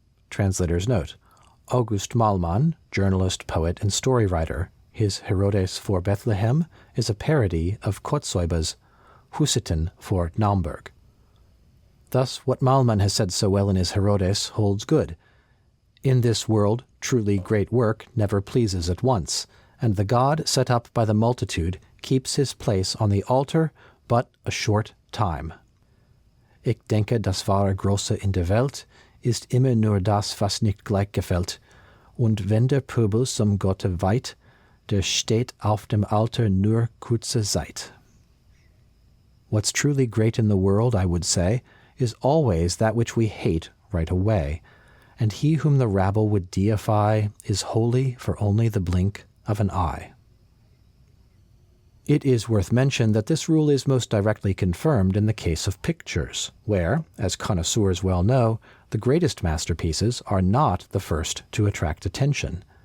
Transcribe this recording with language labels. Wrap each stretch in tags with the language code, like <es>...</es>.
<en>Translator's note: August Mahlmann, journalist, poet, and story writer, his Herodes for Bethlehem is a parody of Kotzebue's Hussiten for Naumburg. Thus what Mahlmann has said so well in his Herodes holds good. In this world, truly great work never pleases at once, and the God set up by the multitude keeps his place on the altar but a short time.</en> <de>Ich denke, das wahre Große in der Welt ist immer nur das, was nicht gleich gefällt, und wenn der Pöbel zum Gotte weiht, der steht auf dem Altar nur kurze Zeit.</de> <en>What's truly great in the world, I would say, is always that which we hate right away, and he whom the rabble would deify is holy for only the blink of an eye. It is worth mention that this rule is most directly confirmed in the case of pictures, where, as connoisseurs well know, the greatest masterpieces are not the first to attract attention.</en>